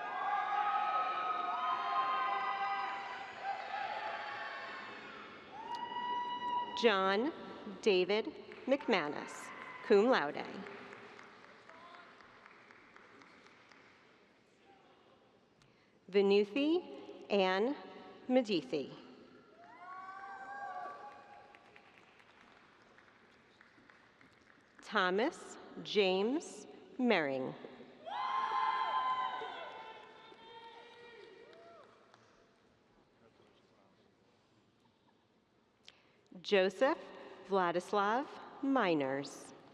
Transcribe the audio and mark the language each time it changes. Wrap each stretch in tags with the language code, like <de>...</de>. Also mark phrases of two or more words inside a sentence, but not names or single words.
<en>John David McManus,</en> <la>cum laude.</la> <en>Vinuthi Ann Medithi. Thomas James Mering. Joseph Vladislav Miners.</en>